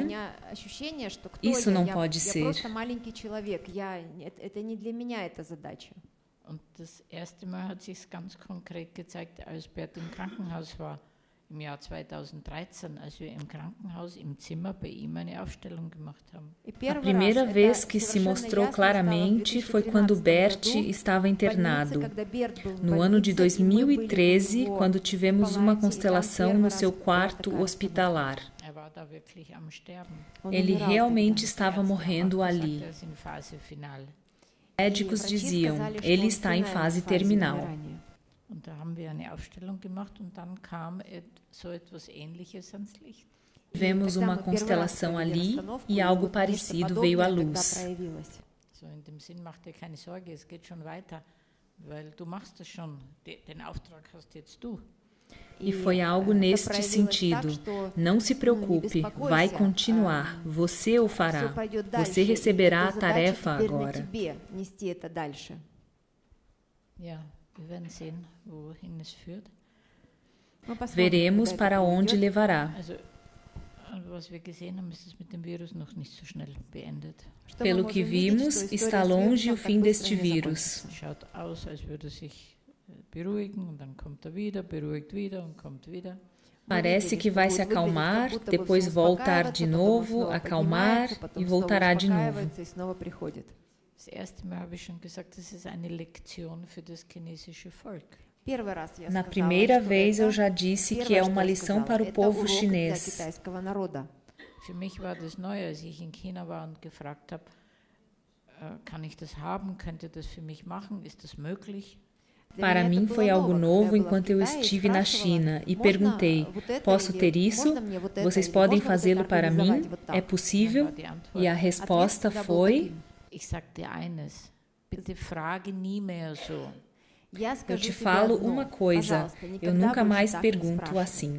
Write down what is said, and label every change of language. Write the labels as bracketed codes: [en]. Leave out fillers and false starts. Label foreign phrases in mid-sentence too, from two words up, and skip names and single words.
[pt] Isso não pode ser. [de] Und das erste Mal hat sich ganz konkret gezeigt, als Bert im Krankenhaus war, im Jahr 2013, als wir im Krankenhaus im Zimmer bei ihm eine Aufstellung gemacht haben. [pt] A primeira vez que se mostrou claramente foi quando Bert estava internado. No ano de 2013, quando tivemos uma constelação no seu quarto hospitalar. Ele realmente estava morrendo ali. Médicos diziam, ele está em fase terminal. [de] Und da haben wir eine Aufstellung gemacht und dann kam so etwas Ähnliches ans Licht. [pt] Tivemos uma constelação ali e algo parecido veio à luz. [de] So in dem Sinn, mach dir keine Sorge, es geht schon weiter, weil du machst das schon, den Auftrag hast jetzt du. [pt] E foi algo neste sentido. Não se preocupe, vai continuar. Você o fará. Você receberá a tarefa agora. Veremos para onde levará. Pelo que vimos, está longe o fim deste vírus. Parece que vai se acalmar, depois voltar de novo, acalmar e voltará de novo. [de] Das erste Mal habe ich schon gesagt, das ist eine Lektion für das chinesische Volk. [pt] Na primeira vez eu já disse que é uma lição para o povo chinês. [de] Für mich war das neu, als ich in China war und gefragt habe, kann ich das haben, könnt ihr das für mich machen, ist das möglich? [pt] Para mim foi algo novo enquanto eu estive na China e perguntei, posso ter isso? Vocês podem fazê-lo para mim? É possível? E a resposta foi... [de] Ich sagte eines, bitte frage nie mehr so. [pt] Eu te falo uma coisa, eu nunca mais pergunto assim.